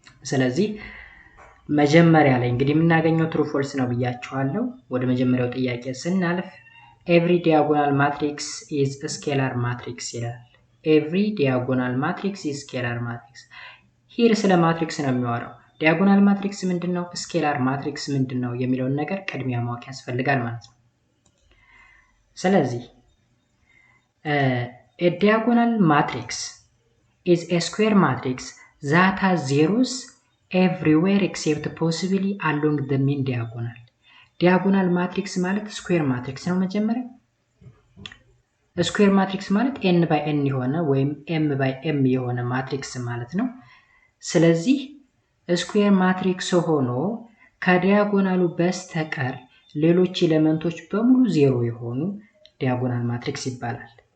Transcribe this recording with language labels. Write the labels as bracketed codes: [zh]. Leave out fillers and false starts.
[am] ስለዚህ መጀመሪያ ላይ እንግዲህ የምናገኘው ትሩ ፎልስ ነው ብያችኋለሁ። ወደ መጀመሪያው ጥያቄ ስናልፍ [en] ኤቭሪ ዲያጎናል ማትሪክስ ኢዝ ስኬላር ማትሪክስ [am] ይላል። ኤቭሪ ዲያጎናል ማትሪክስ ኢዝ ስኬላር ማትሪክስ። [en] ሂር [am] ስለ ማትሪክስ ነው የሚያወራው። ዲያጎናል ማትሪክስ ምንድነው? ስኬላር ማትሪክስ ምንድነው? የሚለውን ነገር ቅድሚያ ማወቅ ያስፈልጋል ማለት ነው። ስለዚህ [en] a diagonal matrix is a square matrix that has zeros everywhere except possibly along the mean diagonal. [am] ዲያጎናል ማትሪክስ ማለት ስኩዌር ማትሪክስ ነው። መጀመሪያ ስኩዌር ማትሪክስ ማለት n by n የሆነ ወይም m by m የሆነ ማትሪክስ ማለት ነው። ስለዚህ ስኩዌር ማትሪክስ ሆኖ ከዲያጎናሉ በስተቀር ሌሎች ኤሌመንቶች በሙሉ ዜሮ የሆኑ ዲያጎናል ማትሪክስ ይባላል።